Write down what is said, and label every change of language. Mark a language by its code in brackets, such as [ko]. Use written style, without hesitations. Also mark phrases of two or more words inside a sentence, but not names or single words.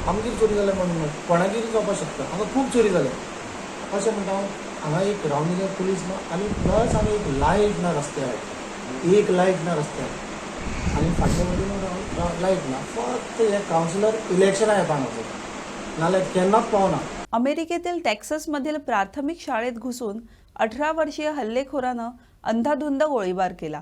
[kok] आमगेर चोरी जाल्या म्हणून कोणागेर जावपाक शकता. हांगा खूब चोरी जाल्या अशें म्हणटा हांव. हांगा एक रावंड पुलीस ना आनी प्लस हांगा एक लायट ना रस्त्यार, एक लायट ना रस्त्यार आनी फाटल्या वटेन लायट ना. फक्त हे [en] councillor election [kok] येवपाक नजर नाल्यार केन्नाच पावना. [mr] अमेरिकेतील टेक्सासमधील प्राथमिक शाळेत घुसून 18 वर्षीय हल्लेखोरानं अंधाधुंद गोळीबार केला.